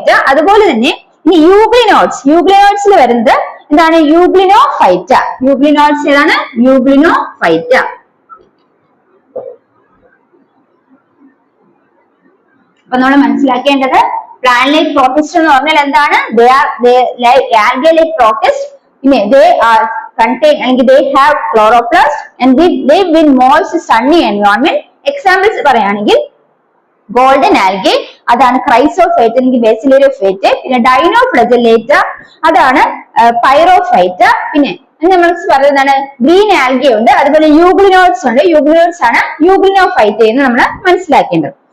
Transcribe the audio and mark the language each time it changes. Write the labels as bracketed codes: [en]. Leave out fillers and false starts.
[ml] അതുപോലെ തന്നെ ഇനി യൂഗ്ലിനോഡ്സിൽ വരുന്നത് എന്താണ്? യൂഗ്ലിനോഫൈറ്റ. യൂഗ്ലിനോഡ്സ് ഏതാണ്? യൂഗ്ലിനോഫൈറ്റ. അപ്പൊ നമ്മൾ മനസ്സിലാക്കേണ്ടത് പ്ലാന്റ് ലൈക്ക് പ്രോട്ടിസ്റ്റ് എന്ന് പറഞ്ഞാൽ എന്താണ്? [en] algae like protists. They are contain and they have chloroplast and they live in moist sunny environment. [ml] Examples പറയുകയാണെങ്കിൽ ഗോൾഡൻ ആൽഗെ, അതാണ് ക്രൈസോഫൈറ്റ അല്ലെങ്കിൽ ബാസിലേരിയോഫൈറ്റ. പിന്നെ ഡൈനോഫ്ലജല്ലേറ്റ, അതാണ് പൈറോഫൈറ്റ. പിന്നെ നമ്മൾ പറയുന്നതാണ് ഗ്രീൻ ആൽഗെ ഉണ്ട്. അതുപോലെ യൂഗ്ലിനോഡ്സ് ഉണ്ട്. യൂഗ്ലിനോഡ്സ് ആണ് യൂഗ്ലിനോഫൈറ്റ എന്ന് നമ്മൾ മനസ്സിലാക്കേണ്ടത്.